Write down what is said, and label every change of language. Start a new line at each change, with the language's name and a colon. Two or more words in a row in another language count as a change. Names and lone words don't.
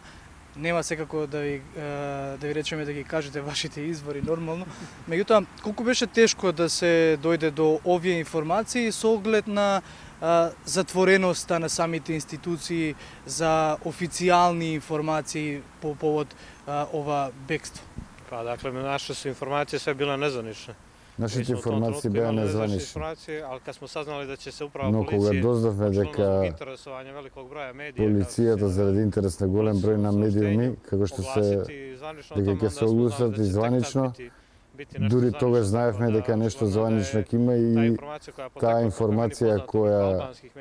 Macedonian: Нема секако да ви речеме да ги кажете вашите извори нормално. Меѓутоа, колку беше тешко да се дојде до овие информации со оглед на затвореноста на самите институции за официјални информации по повод ова бегство?
Serbian: Па, дакле, наše su informacije sve bile nezvanične.
Macedonian: Нашите информации беа незванични. Но кога дознавме дека полицијата заради интерес на голем број на медиуми, како што дека ќе се огласат и званично, дури тогаш знаевме дека нешто званично ќе има и таа информација која